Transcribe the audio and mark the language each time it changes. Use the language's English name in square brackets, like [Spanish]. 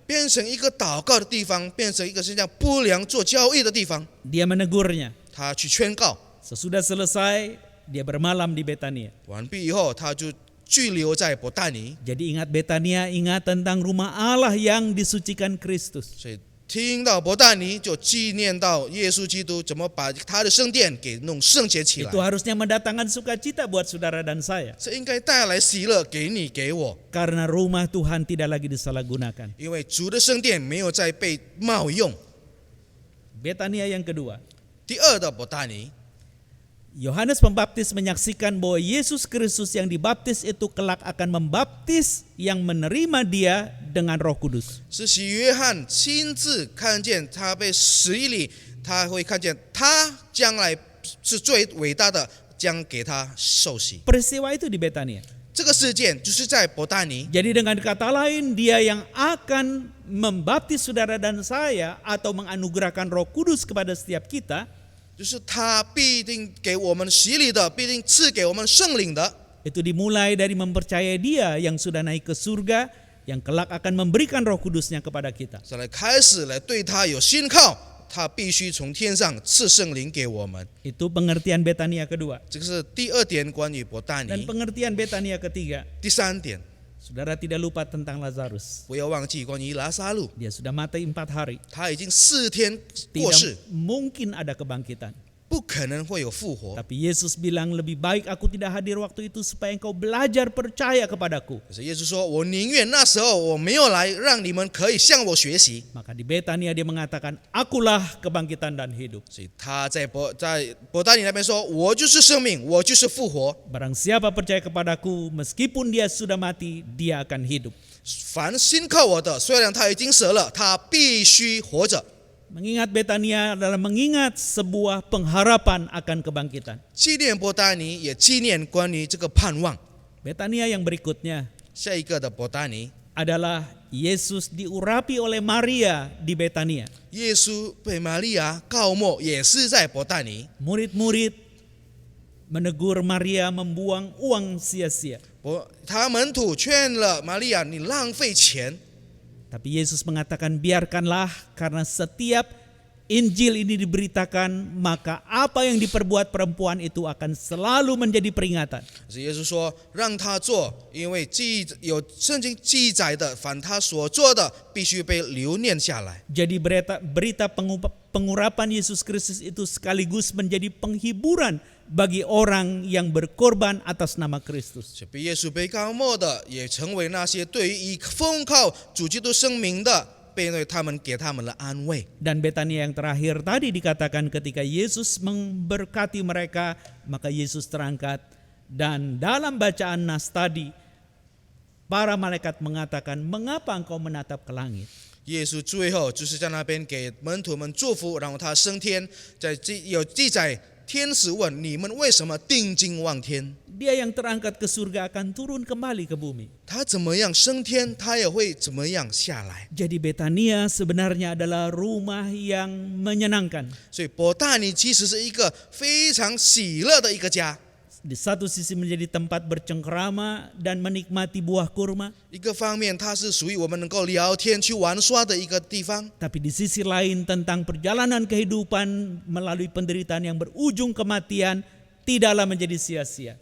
[Chinese] 变成一个祷告的地方，变成一个是这样不良做交易的地方。 [Indonesian] Dia menegurnya. [Chinese] 他去劝告， [Indonesian] Sesudah selesai, dia bermalam di Betania. [Chinese] 完毕以后，他就居留在伯大尼。 [Indonesian] Jadi ingat Betania, ingat tentang rumah Allah yang disucikan Kristus. [Chinese] 所以听到伯大尼，就纪念到耶稣基督怎么把他的圣殿给弄圣洁起来 [Indonesian] Itu。 harusnya mendatangkan sukacita buat saudara dan saya. [Chinese] 这应该带来喜乐给你给我， [Indonesian] Karena rumah Tuhan tidak lagi disalahgunakan. [Chinese] 因为主的圣殿没有再被冒用。 [Indonesian] Betania yang kedua. [Chinese] 第二的伯大尼， [Indonesian] Yohanes Pembaptis menyaksikan bahwa Yesus Kristus yang dibaptis itu kelak akan membaptis yang menerima dia dengan Roh Kudus. [Chinese] 是洗约翰亲自看见他被洗礼，他会看见他将来是最伟大的，将给他受洗。 [Indonesian] Peristiwa itu di Betania. [Chinese] 这个事件就是在伯大尼， [Indonesian] Jadi dengan kata lain, dia yang akan membaptis saudara dan saya atau menganugerahkan Roh Kudus kepada setiap kita, [Chinese] 就是他必定给我们洗礼的，必定赐给我们圣灵的。 [Indonesian] itu dimulai dari mempercayai dia yang sudah naik ke surga, yang kelak akan memberikan Roh Kudusnya kepada kita. [Chinese] 再来开始来对他有信靠，他必须从天上赐圣灵给我们。 [Indonesian] Itu pengertian Betania kedua. [Chinese] 这个是第二点关于伯大 [Indonesian] Dan [Chinese] 尼。 [Indonesian] pengertian Betania ketiga, [Chinese] 第三点， [Indonesian] saudara tidak lupa tentang Lazarus. [Chinese] 不要忘记关于拉撒路， [Indonesian] Dia sudah mati 4 hari. [Chinese] 他已经4天过世， [Indonesian] Tidak mungkin ada kebangkitan. [Chinese] 不可能会有复活。 [Indonesian] Tapi Yesus bilang, lebih baik aku tidak hadir waktu itu supaya engkau belajar percaya kepadaku. [Chinese] 可是耶稣说：“我宁愿那时候我没有来，让你们可以向我学习。 [Indonesian] Maka di Betania dia mengatakan, akulah kebangkitan dan hidup. ” [Chinese] 所以他在伯大尼那边说：“我就是生命，我就是复活。 [Indonesian] Barang siapa percaya kepadaku, meskipun dia sudah mati, dia akan hidup. [Chinese] 凡信靠我的，虽然他已经死了，他必须活着。” [Indonesian] Mengingat Betania adalah mengingat sebuah pengharapan akan kebangkitan. [Chinese] 纪念伯大尼，也纪念关于这个盼望。 [Indonesian] Betania yang berikutnya [Chinese] 下一个的伯大尼， [Indonesian] adalah Yesus diurapi oleh Maria di Betania. [Chinese] 耶稣被玛利亚告没，也是在伯大尼。 [Indonesian] Murid-murid menegur Maria membuang uang sia-sia. [Chinese] 他门徒劝了玛利亚：“你浪费钱。” [Indonesian] Tapi Yesus mengatakan, biarkanlah, karena setiap Injil ini diberitakan, maka apa yang diperbuat perempuan itu akan selalu menjadi peringatan. [Chinese] 可是耶稣说：“让他做，因为有圣经记载的，凡他所做的，必须被留念下来。” [Indonesian] Jadi berita pengurapan Yesus Kristus itu sekaligus menjadi penghiburan bagi orang yang berkorban atas nama Kristus. [Chinese] 被耶稣被告没的，也成为那些对于以奉靠主基督生命的，被他们给他们的安慰。 [Indonesian] Dan Betania yang terakhir tadi dikatakan ketika Yesus memberkati mereka, maka Yesus terangkat. Dan dalam bacaan nas tadi, para malaikat mengatakan, mengapa engkau menatap ke langit? [Chinese] 耶稣最后就是在那边给门徒们祝福，然后他升天，有记载。天使问：“你们为什么定睛望天？” [Indonesian] Dia yang terangkat ke surga akan turun kembali ke bumi. [Chinese] 他怎么样升天，他也会怎么样下来。 [Indonesian] Jadi Betania sebenarnya adalah rumah yang menyenangkan. [Chinese] 所以伯大尼其实是一个非常喜乐的一个家。 [Indonesian] Di satu sisi menjadi tempat bercengkrama dan menikmati buah kurma. [Chinese] 一个方面，它是属于我们能够聊天、去玩耍的一个地方。 [Indonesian] Tapi di sisi lain tentang perjalanan kehidupan melalui penderitaan yang berujung kematian tidaklah menjadi sia-sia.